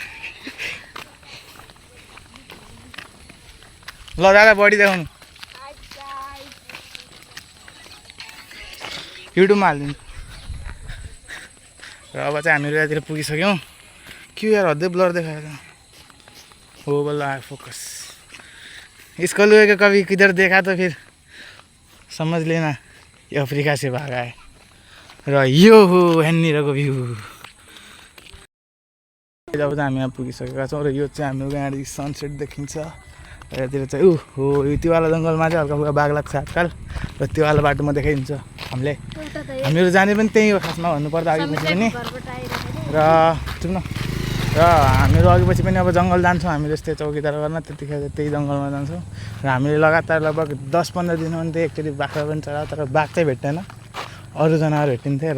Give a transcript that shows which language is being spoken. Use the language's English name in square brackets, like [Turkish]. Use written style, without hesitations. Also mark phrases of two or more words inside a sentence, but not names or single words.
[Nepali] ल दादा बडी देखाउनु, युट्युबमा हालिदिनु। र अब चाहिँ हामीहरू यतातिर पुगिसक्यौँ। के यार हदै ब्लर देखाएर हो, बल्ल आयो फोकस। [Hindi] इसको लुए के कभी किधर देखा तो फिर समझ लेना ये अफ्रीका से भागा है। [Nepali] र यो हो यहाँनिरको भ्यू। अब चाहिँ हामी यहाँ पुगिसकेका छौँ र यो चाहिँ हाम्रो यहाँदेखि सनसेट देखिन्छ र यतातिर चाहिँ हो यो त्योवाला जङ्गलमा चाहिँ हल्का फुल्का बाघ लाग्छ आजकल र त्योवाला बाटोमा देखाइदिन्छ हामीहरू जाने पनि त्यही हो खासमा भन्नुपर्दा, अघिपछि पनि र चुप्न र हामीहरू अघिपछि पनि अब जङ्गल जान्छौँ, हामी जस्तै चौकीदार गर्न त्यतिखेर त्यही जङ्गलमा जान्छौँ र हामीले लगातार लगभग 10-15 दिनमा पनि एकचोटि बाख्रा पनि चढायो, तर बाघ चाहिँ भेट्दैन, अरू जनावर भेटिन्थ्यो।